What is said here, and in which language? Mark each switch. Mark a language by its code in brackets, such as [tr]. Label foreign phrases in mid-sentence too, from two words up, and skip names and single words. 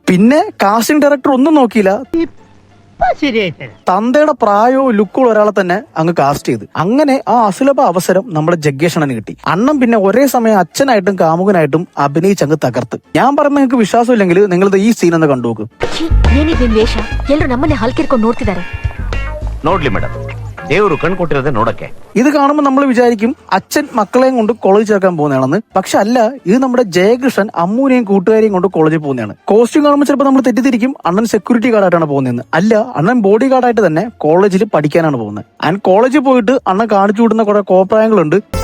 [ml] പിന്നെ [en] casting director [ml] ഒന്നും നോക്കിയില്ല, തന്തയുടെ പ്രായവും ലുക്കുള്ള ഒരാളെ തന്നെ അങ്ങ് കാസ്റ്റ് ചെയ്ത്. അങ്ങനെ ആ അസുലഭ അവസരം നമ്മുടെ ജഗ്ഗേഷണന് കിട്ടി. അണ്ണൻ പിന്നെ ഒരേ സമയം അച്ഛനായിട്ടും കാമുകനായിട്ടും അഭിനയിച്ചങ്ങ് തകർത്ത്. ഞാൻ പറഞ്ഞ നിങ്ങൾക്ക് വിശ്വാസം ഇല്ലെങ്കിൽ നിങ്ങൾ ഈ സീൻ ഒന്ന് കണ്ടുനോക്ക്. [kn] ಏನಿದೆ ವೇಷ? ಎಲ್ಲರೂ ನಮ್ಮನ್ನೇ ಹಲ್ಕಿರ್ಕೊಂಡು ನೋಡ್ತಿದ್ದಾರೆ. ನೋಡ್ಲಿ ಮೇಡಮ್, ದೇವರು ಕಣ್ಕೊಟ್ಟಿರೋದೇ ನೋಡಕ್ಕೆ. [ml] ഇത് കാണുമ്പോൾ നമ്മൾ വിചാരിക്കും അച്ഛൻ മക്കളെയും കൊണ്ട് കോളേജ് ചേർക്കാൻ പോകുന്നതാണെന്ന്. പക്ഷെ അല്ല, ഇത് നമ്മുടെ ജയകൃഷ്ണൻ അമ്മൂനെയും കൂട്ടുകാരെയും കൊണ്ട് കോളേജിൽ പോകുന്നതാണ്. കോസ്റ്റ്യൂം കാണുമ്പോൾ ചിലപ്പോൾ നമ്മൾ തെറ്റിദ്ധരിക്കും അണ്ണൻ [en] security guard [ml] പോകുന്നതെന്ന്. അല്ല, അണ്ണൻ [en] body guard [ml] തന്നെ കോളേജിൽ പഠിക്കാനാണ് പോകുന്നത്. ആൻഡ് കോളേജിൽ പോയിട്ട് അണ്ണൻ കാണിച്ചു വിടുന്ന കുറെ കോപ്രായങ്ങളുണ്ട്.